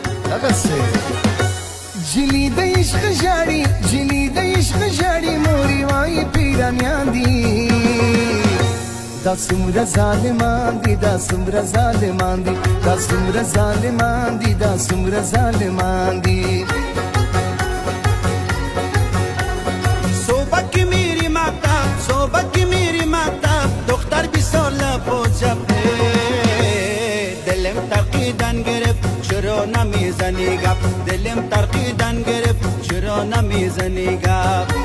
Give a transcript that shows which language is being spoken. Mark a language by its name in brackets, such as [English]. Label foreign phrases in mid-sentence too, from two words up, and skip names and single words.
[Pashto] جلی د عشق جاړي جلی د عشق جاړي موري وای پیرانیان دي دا څومره ظالمان دي دا څومره ظالمان دي دا څومره ظالمان دي دا څومره ظالمان دي [Persian] صبح میری مکتب صبح میری مکتب دختر 20 ساله پوچه دلم ترقیدن گرفت چرا نمیزنی گپ دلم ترقیدن گرفت چرا نمیزنی گپ